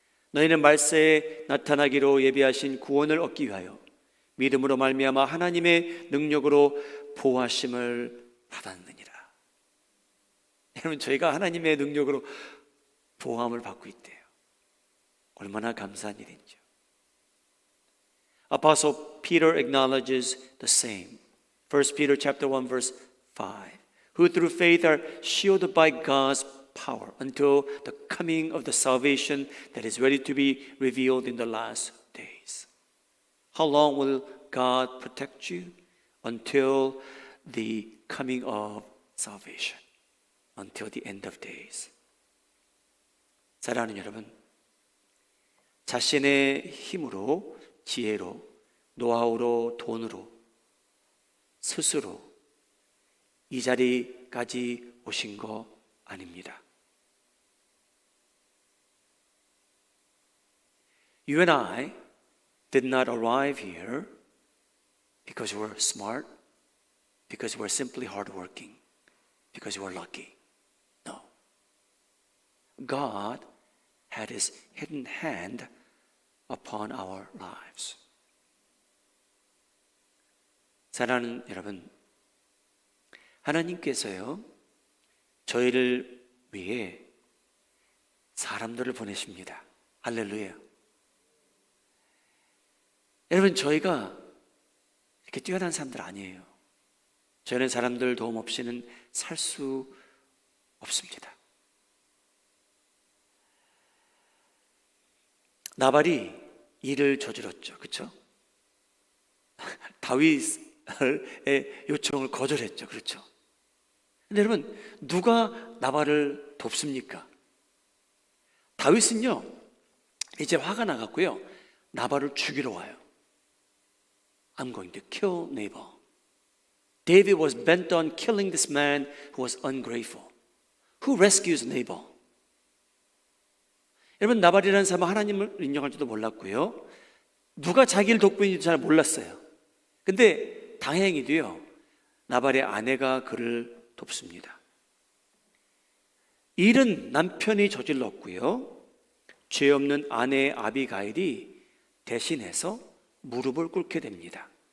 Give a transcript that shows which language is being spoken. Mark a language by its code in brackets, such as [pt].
[ko] 너희는 말세에 나타나기로 예비하신 구원을 얻기 위하여 믿음으로 말미암아 하나님의 능력으로 보호하심을 받았느니라. 여러분, 저희가 하나님의 능력으로 보호함을 받고 있대요. 얼마나 감사한 일인지요. [en] Apostle Peter acknowledges the same. 1 Peter chapter 1 verse 5. Who through faith are shielded by God's power until the coming of the salvation that is ready to be revealed in the last days. How long will God protect you? Until the coming of salvation. Until the end of days. [ko] 사랑하는 여러분, 자신의 힘으로, 지혜로, 노하우로, 돈으로, 스스로 이 자리까지 오신 거 아닙니다. [en] You and I did not arrive here because we're smart, because we're simply hardworking, because we're lucky. No. God had His hidden hand upon our lives. [ko] 사랑하는 여러분, 하나님께서요, 저희를 위해 사람들을 보내십니다. 할렐루야. 여러분, 저희가 이렇게 뛰어난 사람들 아니에요. 저희는 사람들 도움 없이는 살 수 없습니다. 나발이 일을 저질렀죠. 그렇죠? 다윗의 요청을 거절했죠. 그렇죠? 근데 여러분, 누가 나발을 돕습니까? 다윗은요, 이제 화가 나갔고요, 나발을 죽이러 와요. [en] I'm going to kill Nabal. David was bent on killing this man who was ungrateful. Who rescues Nabal? [ko] 여러분, 나발이라는 사람은 하나님을 인정할 줄도 몰랐고요, 누가 자기를 돕고 있는지 잘 몰랐어요. 근데 다행히도요, 나발의 아내가 그를 돕습니다. 일은 남편이 저질렀고요, 죄 없는 아내 아비가일이 대신해서 무릎을 꿇게 됩니다.